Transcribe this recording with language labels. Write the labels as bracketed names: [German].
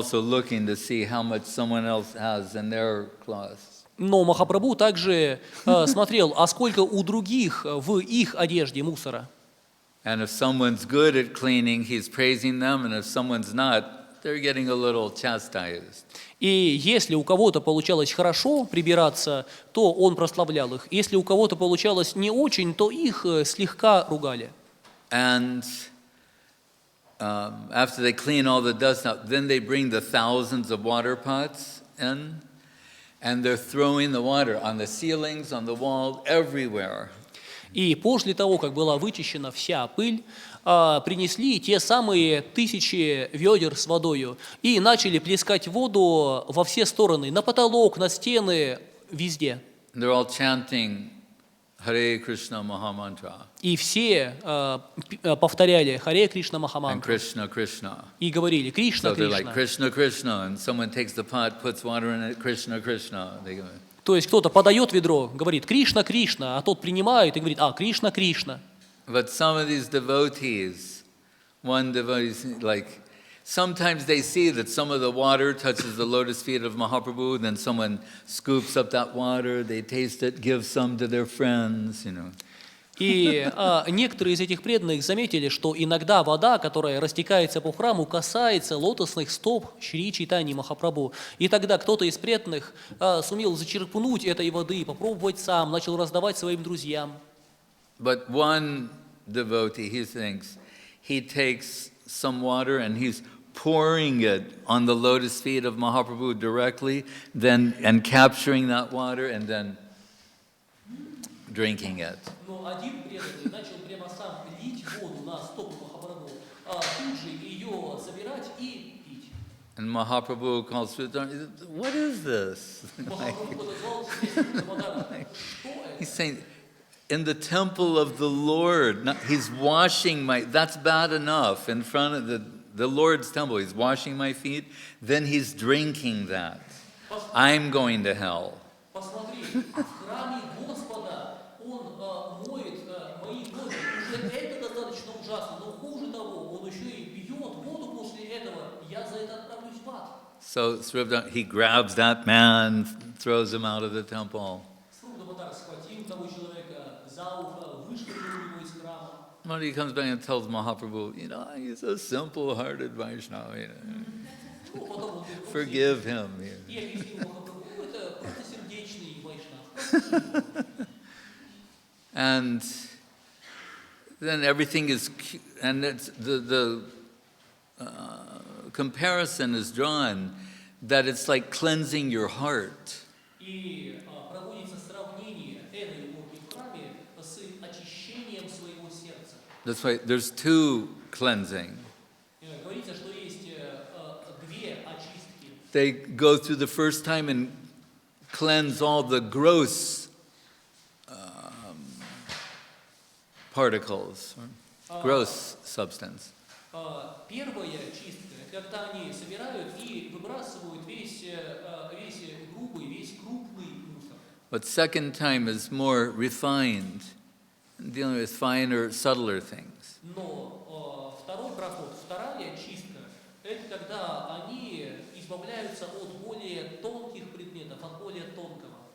[English] also looking to see how much someone else has in their claws. [Russian] Но Махапрабху также смотрел, а сколько у других в их одежде мусора. [English] And if someone's good at cleaning, he's praising them, and if someone's not, they're getting a little chastised. [Russian] И если у кого-то получалось хорошо прибираться, то он прославлял их. Если у кого-то получалось не очень, то их слегка ругали. [English] And after they clean all the dust out, then they bring the thousands of water pots in, and they're throwing the water on the ceilings, on the wall, everywhere. [Russian] И после того, как была вычищена вся пыль, принесли те самые 1000 ведер с водою и начали плескать воду во все стороны, на потолок, на стены, везде. [English] And they're all chanting Hare Krishna Mahamantra. [Russian] И все повторяли Харе Кришна [English] And [Russian] Махамантру [English] Krishna Krishna. [Russian] и говорили Кришна, [English] So they're like [Russian] Кришна. [English] Krishna Krishna, and someone takes the pot, puts water in it, Krishna Krishna. They go. [Russian] То есть кто-то подает ведро, говорит Кришна, Кришна, а тот принимает и говорит, Кришна, Кришна. [English] But some of these devotees, one devotee, like, sometimes they see that some of the water touches the lotus feet of Mahaprabhu, then someone scoops up that water, they taste it, give some to their friends, [Russian] И некоторые из этих преданных заметили, что иногда вода, которая растекается по храму, касается лотосных стоп Шри Чайтаньи Махапрабху. И тогда кто-то из преданных сумел зачерпнуть этой воды, попробовать сам, начал раздавать своим друзьям. [English] But one devotee, he thinks, he takes some water and he's pouring it on the lotus feet of Mahaprabhu directly, then and capturing that water and then drinking it. [Russian] Но один преданный начал прямо сам лить воду на стопы Махапрабху, тут же ее собирать и пить. [English] And Mahaprabhu calls to the, what is this? [Russian] Махапрабху подозвал Господа, что [English] He's [Russian] это? [English] saying, in the temple of the Lord, he's washing my, that's bad enough in front of the Lord's temple. He's washing my feet, then he's drinking that. I'm going to hell. [Russian] Посмотри, в храме Господа он моет мои ноги. Уже это достаточно ужасно, но хуже того, он еще и пьет воду после этого. Я за это отправлюсь в ад. [English] So Shripada, he grabs that man, throws him out of the temple. [Russian] Шрипад схватил того человека за ухо, вышвырнул его из храма. [English] When he comes back and tells Mahaprabhu, you know, he's a simple-hearted Vaishnava. You know, [Russian] Ну, потом он говорит, [English] forgive him. [Russian] и объяснил Махапрабху, это простосердечный вайшнав. [English] And then everything is, and it's the comparison is drawn that it's like cleansing your heart. [Russian] И проводится сравнение этой уборки в храме с очищением своего сердца. [English] That's why there's two cleansing. [Russian] Говорится, что есть две очистки. [English] They go through the first time and cleanse all the gross particles, gross substance. [Russian] Первая чистка, когда они собирают и выбрасывают весь грубый, весь крупный мусор. [English] But second time is more refined, dealing with finer, subtler things. [Russian] Но второй проход, вторая чистка, это когда они избавляются от более тонких предметов, от более тонкого.